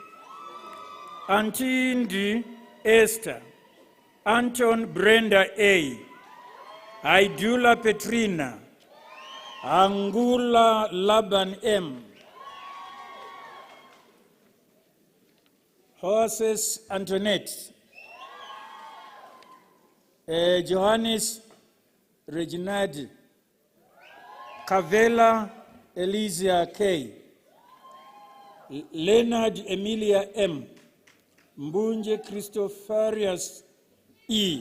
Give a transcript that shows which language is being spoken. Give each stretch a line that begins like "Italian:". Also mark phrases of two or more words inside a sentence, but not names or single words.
English: Antindi Esther. Anton Brenda A. Aidula Petrina. Angula Laban M. Horses Antoinette. Johannes Reginald. Cavella Elysia K. Leonard Emilia M. Mbunje Christopharius E.